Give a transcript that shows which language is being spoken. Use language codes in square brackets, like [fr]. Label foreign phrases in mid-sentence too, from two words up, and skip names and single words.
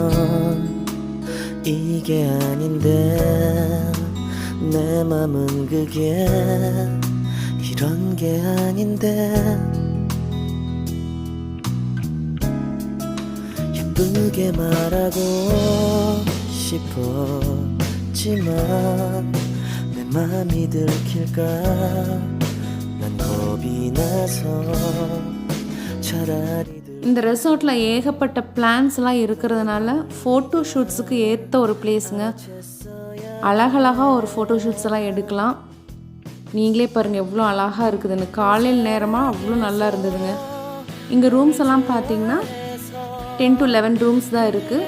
[ko] 이게 아닌데 내 맘은 그게 이런 게 아닌데 예쁘게 말하고 싶었지만 내 맘이 들킬까 난 겁이 나서 차라리 [ta] இந்த ரெசார்ட்டில் ஏகப்பட்ட பிளான்ஸ்லாம் இருக்கிறதுனால [en] photo shoots [ta] ஏற்ற ஒரு பிளேஸுங்க. அழகழகாக ஒரு [en] photo shoots [ta] எல்லாம் எடுக்கலாம். நீங்களே பாருங்கள் எவ்வளோ அழகாக இருக்குதுன்னு. காலையில் நேரமாக அவ்வளோ நல்லா இருந்ததுங்க. இங்கே ரூம்ஸ் எல்லாம் பார்த்தீங்கன்னா 10 to 11 ரூம்ஸ் தான் இருக்குது.